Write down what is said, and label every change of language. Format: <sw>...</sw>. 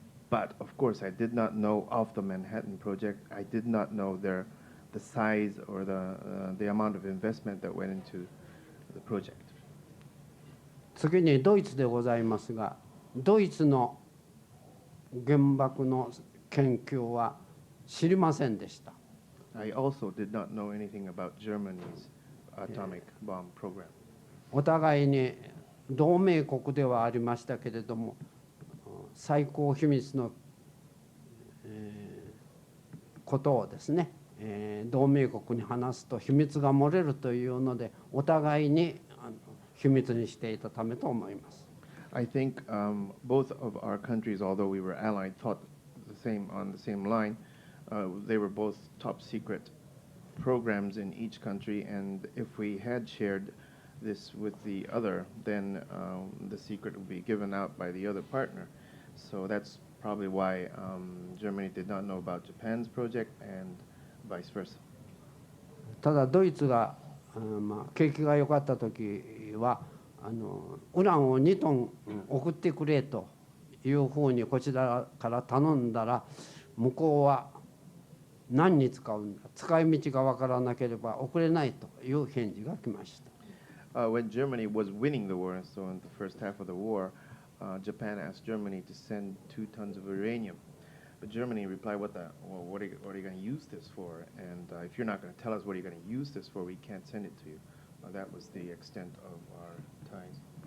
<en>But of course, I did not know of the Manhattan Project. I did not know the size or the amount of investment that went into the project.</en> <ja>次にドイツでございますが、ドイツの原爆の研究は知りませんでした。</ja> <en>I also did not know anything about Germany's atomic bomb program.</en> <ja>お互いに同盟国ではありましたけれども、最高秘密のことをですね、同盟国に話すと秘密が漏れるというのでお互いに秘密にしていたためと思います。</ja> <en>I think both of our countries, although we were allied, thought on the same line. They were both top secret programs in each country, and if we had shared this with the other, then the secret would be given out by the other partner. So that's probably why Germany did not know about Japan's project and vice versa.</en> <ja>ただドイツが、景気が良かった時はウランを2トン送ってくれというふうにこちらから頼んだら、向こうは何に使うんだ、使い道が分からなければ送れないという返事が来ました。</ja> <en>When Germany was winning the war, so in the first half of the war, Japan asked Germany to send 2 tons of uranium. But Germany replied, what are you going to use this for? And if you're not going to tell us what you're going to use this for, we can't send it to you. That was the extent of our ties.</en>